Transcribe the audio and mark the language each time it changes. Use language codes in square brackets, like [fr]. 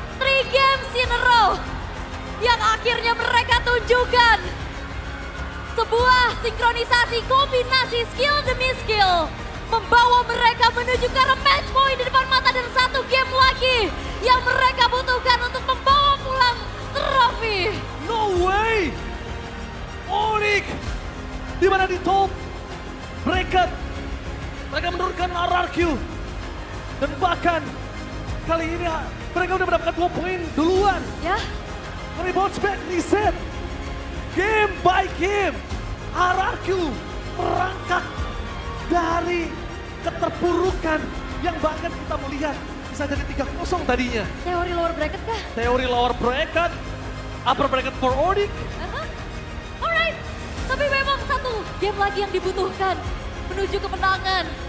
[id] 3 games in a row yang akhirnya mereka tunjukkan sebuah sinkronisasi kombinasi skill demi skill membawa mereka menuju ke arah match point di depan mata dan 1 game lagi yang mereka butuhkan untuk membawa pulang trofi. [en] No way! [id] Onyx di mana di top mereka menurunkan RRQ dan bahkan kali ini mereka udah mendapatkan 2 poin duluan. Ya, Kami bounce back di set game by game. RRQ merangkak dari keterpurukan yang bahkan kita melihat bisa jadi 3-0 tadinya. teori lower bracket kah? [en] Teori lower bracket, upper bracket for Onyx. [id] Alright, tapi memang 1 game lagi yang dibutuhkan menuju kemenangan.